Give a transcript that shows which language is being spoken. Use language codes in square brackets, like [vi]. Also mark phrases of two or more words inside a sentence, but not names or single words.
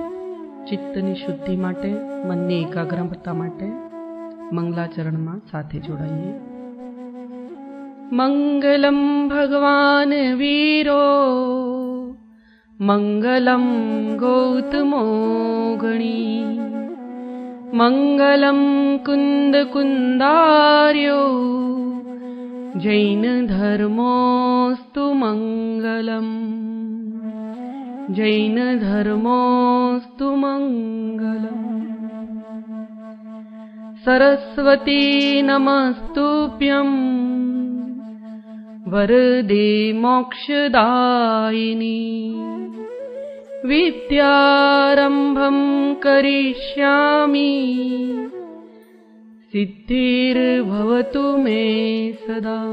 [gu] ચિત્તની શુદ્ધિ માટે, મનની એકાગ્રતા માટે મંગલાચરણમાં સાથે જોડાઈએ। [sa] मंगलम भगवान वीरो मंगलम गौतमो गणी मंगलम कुंद कुंदार्यो जैन धर्मोस्तु मंगलम जैन धर्मोस्तु मंगलम। सरस्वती नमस्तुभ्यं वरदे मोक्षदायिनी विद्यारंभं करिष्यामि सिद्धिर्भवतु मे सदा।